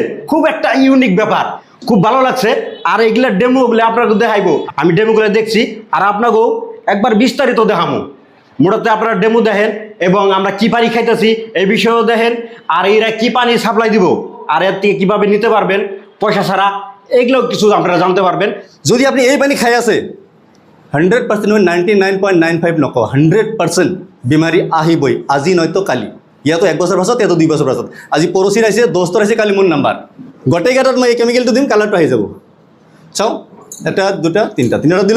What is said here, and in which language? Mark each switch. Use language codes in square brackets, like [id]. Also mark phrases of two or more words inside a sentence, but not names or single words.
[bn] খুব একটা ইউনিক ব্যাপার, খুব ভালো লাগছে। আর এগুলা ডেমোগুলো আপনাকে দেখাইবো, আমি ডেমোগুলো দেখছি আর আপনাকেও একবার বিস্তারিত দেখামো। মোটাতে আপনারা ডেমো দেখেন এবং আমরা কি পানি খাইতেছি এই বিষয়েও দেখেন, আর এরা কি পানি সাপ্লাই দিব আর এর থেকে কীভাবে নিতে পারবেন পয়সা ছাড়া, এগুলো কিছু আপনারা জানতে পারবেন। [as] যদি আপনি এই পানি খাই আছে 100% 99.95 নক 100% বেমাৰী আহিবই, আজি নয়তো কালি। ইয়াতো 1 বছৰ পাছত, ইয়াতো 2 বছৰ পাছত। আজি পৰহি আহিছে, দোস্তৰ আহিছে, কালি মোৰ নাম্বাৰ। গোটেইকেইটাত মই এই কেমিকেলটো দিম, কালাৰটো আহি যাব। চাওঁ, এটা, দুটা, তিনিটা দিলোঁ।